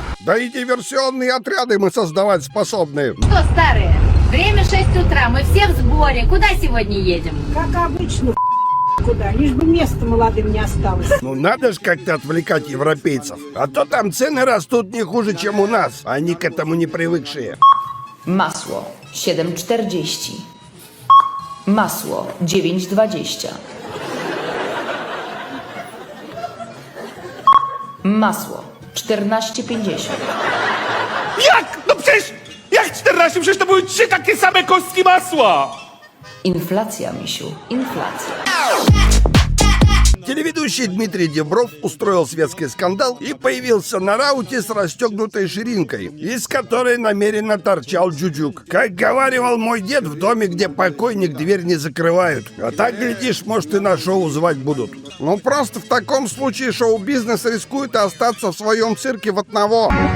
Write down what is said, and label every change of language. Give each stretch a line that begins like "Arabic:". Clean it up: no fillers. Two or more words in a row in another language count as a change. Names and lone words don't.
Russian: Да и диверсионные отряды мы создавать способны. Что, старые? Время 6 утра, мы все в сборе. Куда сегодня едем? Как обычно, куда? Лишь бы места молодым не осталось. Ну надо же как-то отвлекать европейцев. А то там цены растут не хуже, чем у нас. Они к этому не привыкшие.
Polish: Masło 7,40. Masło 9,20. Masło 14,50. Jak? No przecież, jak 14? Przecież to były 3 takie same kostki masła. Inflacja, misiu, inflacja.
Russian: Телеведущий Дмитрий Дибров устроил светский скандал и появился на рауте с расстегнутой ширинкой, из которой намеренно торчал джуджук. Как говаривал мой дед, в доме, где покойник, дверь не закрывают. А так, глядишь, может, и на шоу звать будут. Ну, просто в таком случае шоу-бизнес рискует остаться в своем цирке в одного.